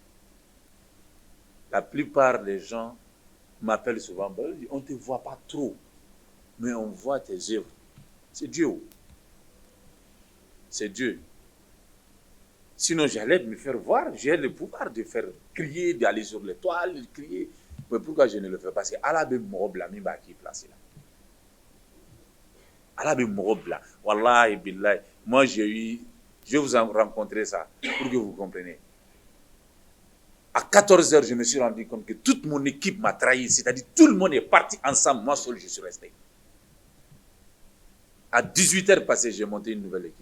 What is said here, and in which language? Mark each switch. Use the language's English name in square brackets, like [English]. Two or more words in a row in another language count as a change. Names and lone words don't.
[French] La plupart des gens m'appellent souvent, on ne te voit pas trop, mais on voit tes œuvres. C'est Dieu. c'est Dieu. Sinon, j'allais me faire voir, j'ai le pouvoir de faire crier, d'aller sur les toiles, de crier. Mais pourquoi je ne le fais pas? Parce que [Bambara] Allah be mɔgɔ bila min b'a k'i [French] place là. [Bambara] Allah be mɔgɔ bila. [Arabic] والله بالله. [French] Moi, je vais vous en rencontrer ça pour que vous compreniez. À 14h, je me suis rendu compte que toute mon équipe m'a trahi. C'est-à-dire tout le monde est parti ensemble. Moi seul, je suis resté. À 18h passées, j'ai monté une nouvelle équipe.